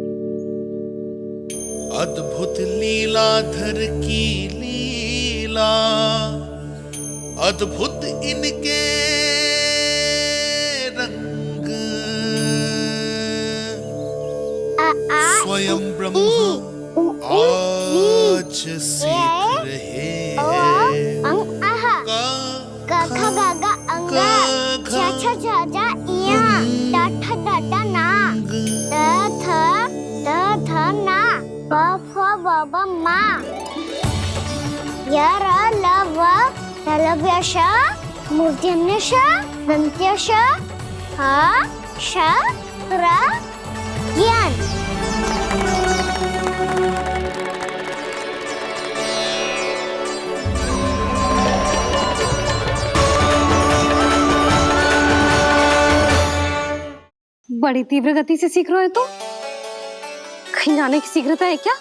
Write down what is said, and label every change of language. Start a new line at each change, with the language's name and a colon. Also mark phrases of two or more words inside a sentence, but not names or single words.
Hindi: अद्भुत लीलाधर की लीला, अद्भुत इनके रंग, स्वयं ब्रह्म आज सीख रहे हैं। गा गा गा गा अंगा, छा छा छा जा इया, टा ठा टा टा ना, ता था ना, बा फा बा बा मा, या रा ला वा, तलव्यश, मूर्धन्यश, दन्त्यश, हा श रा ज्ञान। बड़ी तीव्र गति से सीख रहे हो तो कहीं जाने की शीघ्रता है क्या?